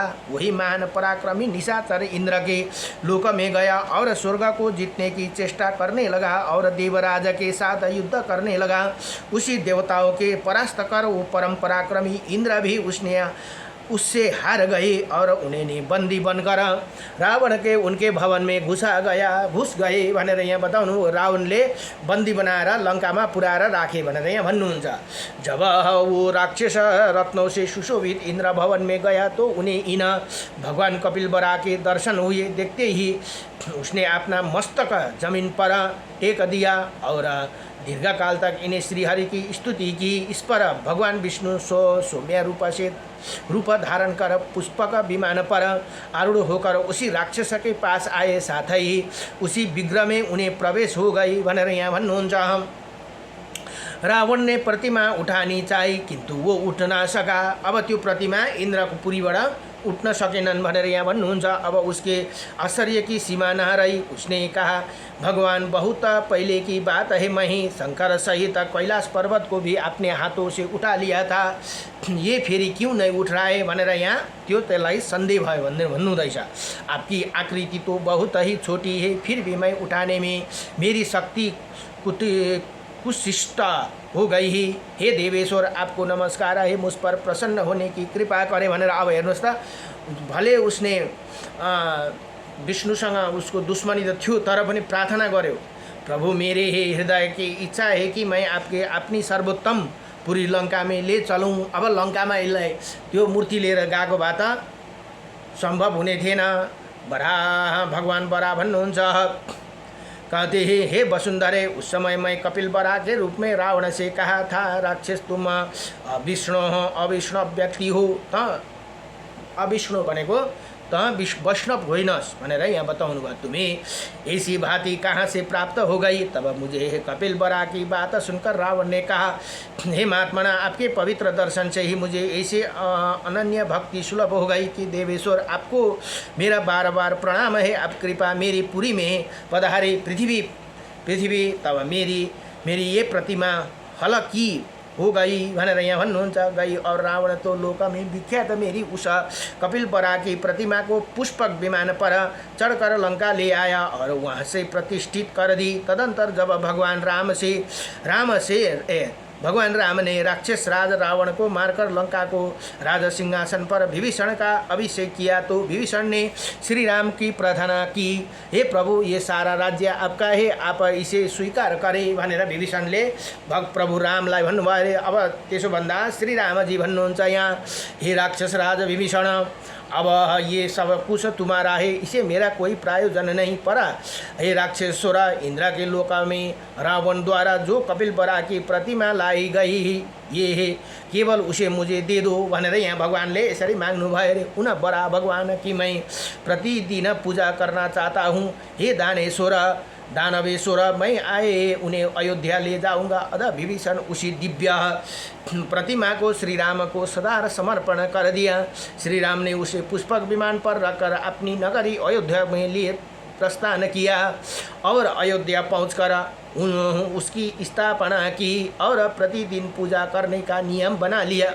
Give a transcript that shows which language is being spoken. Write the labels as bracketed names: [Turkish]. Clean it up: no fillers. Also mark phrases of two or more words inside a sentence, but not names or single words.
[Hindi] वही महान पराक्रमी निशाचर इंद्र के लोक में गया और स्वर्ग को जीतने की चेष्टा करने लगा और देवराज के साथ युद्ध करने लगा। उसी देवताओं के परास्त कर वो परम पराक्रमी इंद्र भी उसने उससे हार गए और उन्हें बंदी बनकर रावण के उनके भवन में घुस गए [Nepali] भनेर यहाँ बताउनु। रावणले बन्दी बनाएर लङ्कामा पुर्याएर राखे भनेर यहाँ भन्नुहुन्छ। [Hindi] जब वो राक्षस रत्नों से सुशोभित इंद्र भवन में गया तो उन्हें इन भगवान कपिल बरा के दर्शन हुए। देखते ही उसने अपना मस्तक जमीन पर टेक दिया और दीर्घकाल तक इन्हें श्रीहरि की स्तुति की। इस पर भगवान विष्णु सौम्य रूप धारण कर पुष्पक विमान पर आरूढ़ होकर उसी राक्षस के पास आए, साथ ही उसी विग्रह में उन्हें प्रवेश हो गई [Nepali] भनेर यहाँ भन्नुहुन्छ। [Hindi] रावण ने प्रतिमा उठानी चाही किंतु वो उठ ना सका। [Nepali] अब त्यो प्रतिमा इन्द्रको पुरीबाट उठ्न सकेनन् भनेर यहाँ भन्नुहुन्छ। [Hindi] अब उसके आश्चर्य की सीमा न रही। उसने कहा, भगवान बहुत पहले की बात है, मैं ही शंकर सहित कैलाश पर्वत को भी अपने हाथों से उठा लिया था, ये फेरि क्यों नहीं उठ रहा है [Nepali] भनेर यहाँ त्यो त्यसलाई सन्देह भयो भनेर भन्नुहुँदैछ। [Hindi] आपकी आकृति तो बहुत ही छोटी है, फिर भी मैं उठाने में मेरी शक्ति कुशिष्ट हो गई ही। हे देवेश्वर, आपको नमस्कार है, मुझ पर प्रसन्न होने की कृपा करे भनेर। [Nepali] अब हेर्नुहोस् त, [Hindi] भले उसने [Nepali] विष्णुसँग उसको दुश्मनी त थियो तर पनि प्रार्थना गर्यो, [Hindi] प्रभु मेरे हे हृदय की इच्छा है कि मैं आपके अपनी सर्वोत्तम पुरी लंका में ले चलूँ। [Nepali] अब लंकामा यसलाई त्यो मूर्ति लिएर गएको भए त सम्भव हुने थिएन। भगवान बरा भन्नुहुन्छ, [Hindi] कहते हैं, हे वसुंधरे, उस समय मैं कपिल बरा के रूप में रावण से कहा था, राक्षस तुम अविष्णु हो, अविष्णव व्यक्ति हो, [Nepali] त अविष्णु भनेको त वैष्णव होइनस् भनेर यहाँ बताउनु भयो। [Hindi] तुम्हें ऐसी भांति कहाँ से प्राप्त हो गई। तब मुझे कपिल बरा की बात सुनकर रावण ने कहा, हे महात्मना, आपके पवित्र दर्शन से ही मुझे ऐसे अनन्य भक्ति सुलभ हो गई कि देवेश्वर, आपको मेरा बार बार प्रणाम है। आप कृपा मेरी पुरी में पधारे। पृथ्वी तब मेरी ये प्रतिमा हलकी हो गई [Nepali] भनेर यहाँ भन्नुहुन्छ। [Hindi] गई और रावण तो लोक में विख्यात मेरी उस कपिल बरा की प्रतिमा को पुष्पक विमान पर चढ़कर लंका ले आया और वहाँ से प्रतिष्ठित कर दी। तदंतर जब भगवान राम ने राक्षस राज रावण को मारकर लंका को राज सिंहासन पर विभीषण का अभिषेक किया तो विभीषण ने श्री राम की प्रार्थना की, हे प्रभु, ये सारा राज्य आपका है, आप इसे स्वीकार करें [Nepali] भनेर विभीषणले प्रभु रामलाई भन्नुभयो। अब त्यसो भन्दा श्री रामजी भन्नुहुन्छ यहाँ, [Hindi] हे राक्षस राज विभीषण, अब ये सब कुछ तुम्हारा है, इसे मेरा कोई प्रयोजन नहीं पड़ा। हे राक्षसेश्वर, इंद्र के लोक में रावण द्वारा जो कपिल बरा की प्रतिमा लाई गई ये है, केवल उसे मुझे दे दो [Nepali] भनेर यहाँ भगवानले यसरी माग्नु भयो रे। [Hindi] उन बरा भगवान की मैं प्रतिदिन पूजा करना चाहता हूँ। हे दानवेश्वर, मैं आए उन्हें अयोध्या ले जाऊंगा। अतः विभीषण उसी दिव्य प्रतिमा को श्री राम को सदा समर्पण कर दिया। श्री राम ने उसे पुष्पक विमान पर रखकर अपनी नगरी अयोध्या में लिए प्रस्थान किया और अयोध्या पहुंचकर उसकी स्थापना की और प्रतिदिन पूजा करने का नियम बना लिया।